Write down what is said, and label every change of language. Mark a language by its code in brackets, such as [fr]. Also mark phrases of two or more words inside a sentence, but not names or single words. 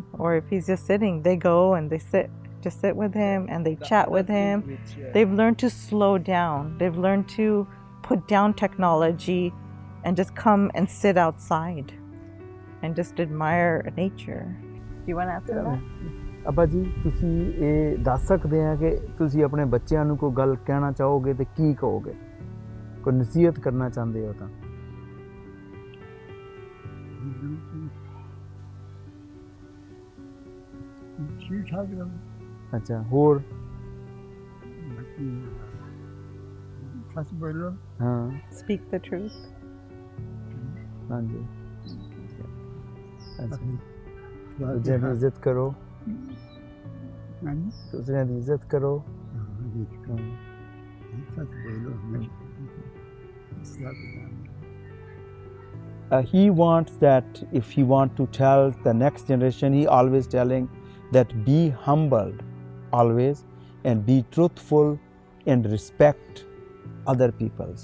[en] Or if he's just sitting, they go and they sit with him and they chat with him. They've learned to slow down. They've learned to put down technology and just come and sit outside and just admire nature. Do you want to answer that? [pa] ਅੱਬਾ ਜੀ ਤੁਸੀਂ ਇਹ ਦੱਸ ਸਕਦੇ ਆ ਕਿ ਤੁਸੀਂ ਆਪਣੇ ਬੱਚਿਆਂ ਨੂੰ ਕੋਈ ਗੱਲ ਕਹਿਣਾ ਚਾਹੋਗੇ ਤੇ ਕੀ ਕਹੋਗੇ, ਕੋਈ ਨਸੀਹਤ ਕਰਨਾ ਚਾਹੁੰਦੇ ਹੋ ਤਾਂ? ਠੀਕ ਠਾਕ ਰਹੋ। ਅੱਛਾ, ਹੋਰ? ਸੱਚ ਬੋਲੋ। ਹਾਂ, [en] Speak the truth. [pa] ਹਾਂਜੀ। ਅੱਛਾ, ਦੂਜਿਆਂ ਦੀ ਇੱਜ਼ਤ ਕਰੋ, ਦੂਸਰਿਆਂ ਦੀ ਇੱਜ਼ਤ ਕਰੋ। ਸੱਚ ਬੋਲੋ। [en] He wants that if he want to tell the next generation, he always telling that be humbled always and be truthful and respect other people's.